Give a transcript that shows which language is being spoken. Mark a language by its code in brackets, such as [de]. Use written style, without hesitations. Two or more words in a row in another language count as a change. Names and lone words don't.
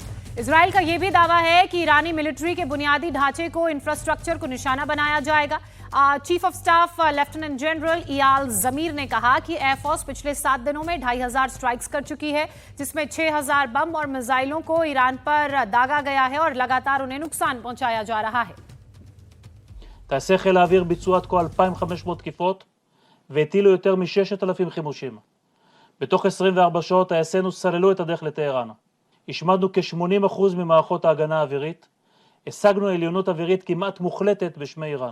[hi] इजराइल का यह भी दावा है कि ईरानी मिलिट्री के बुनियादी ढांचे को, इंफ्रास्ट्रक्चर को निशाना बनाया जाएगा। [en] Chief of Staff Lieutenant General [hi] इयाल जमीर ने कहा कि एयरफोर्स पिछले 7 दिनों में 2,500 स्ट्राइक्स कर चुकी है, जिसमें 6,000 बम और मिसाइलों को ईरान पर दागा गया है और लगातार उन्हें नुकसान पहुंचाया जा रहा है। [he] טייסי חיל האוויר ביצעו עד כה 2,500 תקיפות והטילו יותר מ-6,000 חימושים. בתוך 24 שעות טייסינו סללו את הדרך לטהרן. השמדנו כ-80% ממערכות ההגנה האווירית. השגנו עליונות אווירית כמעט מוחלטת בשמי איראן.